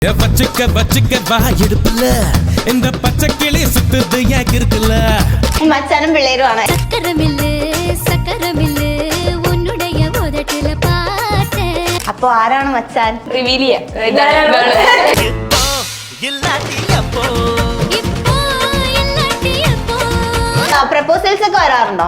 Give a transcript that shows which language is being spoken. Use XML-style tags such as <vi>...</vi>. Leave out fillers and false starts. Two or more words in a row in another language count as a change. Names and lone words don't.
<ta>வச்சுக்க வச்சுக்க வாயிடுப்புல இந்த பச்சைக்கிளி சுத்துது ஏன் இருக்குல்ல</ta> <ml>മച്ചാനും പിള്ളേരുമാണ്. അപ്പൊ ആരാണ് മച്ചാൻ? റിവീൽ പ്രപ്പോസൽസ് ഒക്കെ വരാറുണ്ടോ?</ml>